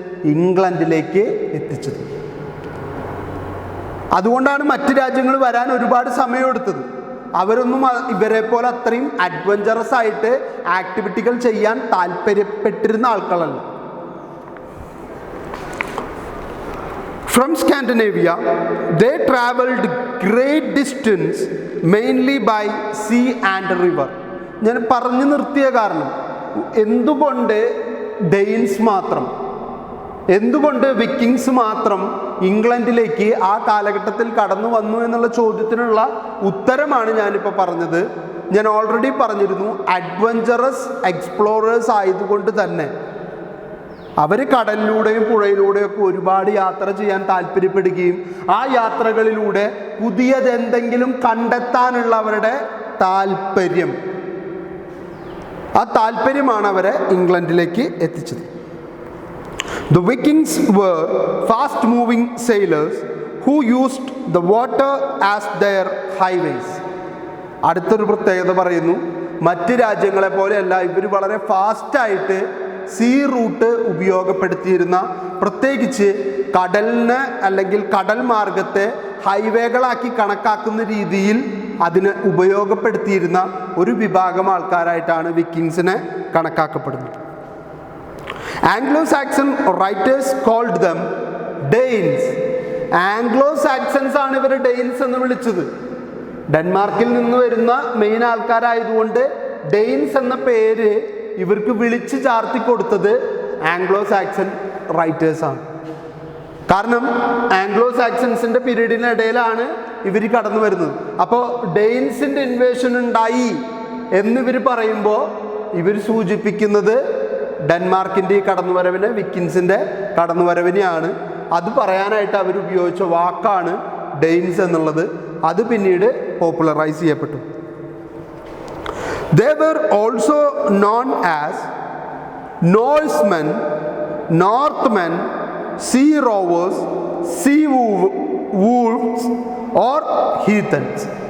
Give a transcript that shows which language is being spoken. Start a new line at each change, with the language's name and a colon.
Malayalam: ഇംഗ്ലണ്ടിലേക്ക് എത്തിച്ചത്. അതുകൊണ്ടാണ് മറ്റ് രാജ്യങ്ങൾ വരാൻ ഒരുപാട് സമയമെടുത്തത്. അവരൊന്നും ഇവരെ പോലെ അത്രയും അഡ്വഞ്ചറസ് ആയിട്ട് ആക്ടിവിറ്റികൾ ചെയ്യാൻ താല്പര്യപ്പെട്ടിരുന്ന ആൾക്കാരല്ല.
English: From Scandinavia, they traveled great distance mainly by sea and river.
Malayalam: ഞാൻ പറഞ്ഞു നിർത്തിയ കാരണം, എന്തുകൊണ്ട് ഡെയിൻസ് മാത്രം, എന്തുകൊണ്ട് വിക്കിങ്സ് മാത്രം ഇംഗ്ലണ്ടിലേക്ക് ആ കാലഘട്ടത്തിൽ കടന്നു വന്നു എന്നുള്ള ചോദ്യത്തിനുള്ള ഉത്തരമാണ് ഞാനിപ്പോൾ പറഞ്ഞത്. ഞാൻ ഓൾറെഡി പറഞ്ഞിരുന്നു, അഡ്വഞ്ചറസ് എക്സ്പ്ലോറേഴ്സ് ആയതുകൊണ്ട് തന്നെ അവർ കടലിലൂടെയും പുഴയിലൂടെയൊക്കെ ഒരുപാട് യാത്ര ചെയ്യാൻ താല്പര്യപ്പെടുകയും ആ യാത്രകളിലൂടെ പുതിയതെന്തെങ്കിലും കണ്ടെത്താനുള്ള അവരുടെ താല്പര്യം, ആ താല്പര്യമാണ് അവരെ ഇംഗ്ലണ്ടിലേക്ക് എത്തിച്ചത്.
English: The Vikings were fast-moving sailors who used the water as their highways.
Malayalam: അടുത്തൊരു പ്രത്യേകത പറയുന്നു, മറ്റ് രാജ്യങ്ങളെ പോലെയല്ല ഇവർ വളരെ ഫാസ്റ്റായിട്ട് സീ റൂട്ട് ഉപയോഗപ്പെടുത്തിയിരുന്ന, പ്രത്യേകിച്ച് കടലിന് അല്ലെങ്കിൽ കടൽ മാർഗത്തെ ഹൈവേകളാക്കി കണക്കാക്കുന്ന രീതിയിൽ അതിനെ ഉപയോഗപ്പെടുത്തിയിരുന്ന ഒരു വിഭാഗം ആൾക്കാരായിട്ടാണ് വിക്കിങ്സിനെ കണക്കാക്കപ്പെടുന്നത്.
English: Anglo-Saxon writers called them Danes.
Malayalam: Anglo-Saxons ആണ് ഇവർ ഡെയിൻസ് എന്ന് വിളിച്ചത്. ഡെൻമാർക്കിൽ നിന്ന് വരുന്ന മെയിൻ ആൾക്കാരായതുകൊണ്ട് ഡെയിൻസ് എന്ന പേര് ഇവർക്ക് വിളിച്ച് ചാർത്തി കൊടുത്തത് ആംഗ്ലോ-സാക്സൺ റൈറ്റേഴ്സാണ്. കാരണം ആംഗ്ലോ-സാക്സൺസിൻ്റെ പീരീഡിനിടയിലാണ് ഇവർ കടന്നു വരുന്നത്. അപ്പോൾ ഡെയിൻസിൻ്റെ ഇൻവേഷൻ ഉണ്ടായി എന്നിവർ പറയുമ്പോൾ ഇവർ സൂചിപ്പിക്കുന്നത് ഡെൻമാർക്കിൻ്റെ ഈ കടന്നുവരവിനെ, വിക്കിൻസിൻ്റെ കടന്നുവരവിനെയാണ്. അത് പറയാനായിട്ട് അവർ ഉപയോഗിച്ച വാക്കാണ് ഡെയിൻസ് എന്നുള്ളത്. അത് പിന്നീട് പോപ്പുലറൈസ് ചെയ്യപ്പെട്ടു.
English: They were also known as Norsemen, Northmen, Sea Rovers, Sea Wolves or Heathens.